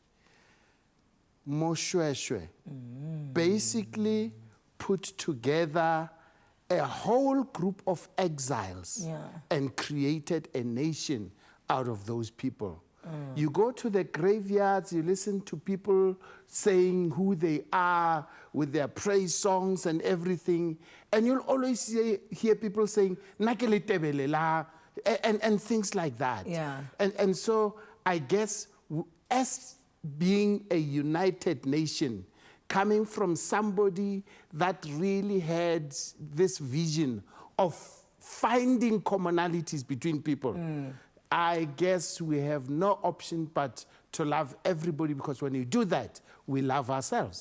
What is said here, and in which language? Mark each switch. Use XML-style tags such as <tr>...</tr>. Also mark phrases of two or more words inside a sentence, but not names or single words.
<en>Moshweshwe basically put together a whole group of exiles and created a nation out of those people. You go to the graveyards, you listen to people saying who they are with their praise songs and everything, and you'll always hear people saying,</en> <st>"Nakele tebele la,"</st> <en>and things like that. Yeah. And so I guess as being a united nation, coming from somebody that really had this vision of finding commonalities between people, I guess we have no option but to love everybody, because when you do that, we love ourselves.</en>